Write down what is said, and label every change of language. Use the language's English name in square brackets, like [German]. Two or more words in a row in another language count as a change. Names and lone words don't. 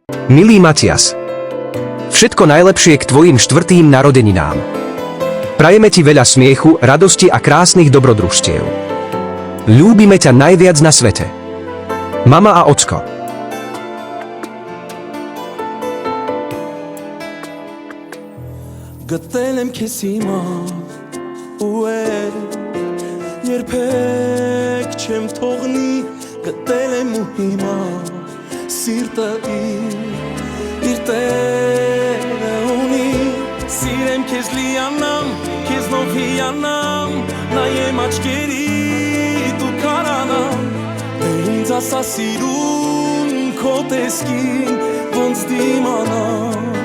[Slovak] Milý Matias, všetko najlepšie k tvojim 4. narodeninám. Prajeme ti veľa smiechu, radosti a krásnych dobrodružstiev. Ľúbime ťa najviac na svete. Mama a ocko. [Armenian] Գտել եմ քեզ հիմա ու երբեք չեմ թողնի գտել եմ ու հիմա սիրտը իր տերը ունի սիրեմ քեզ լիանամ քեզնով հիանամ նայեմ աչքերիդ ու կարանամ ինձ ասա սիրուն քո տեսքին ոնց դիմանամ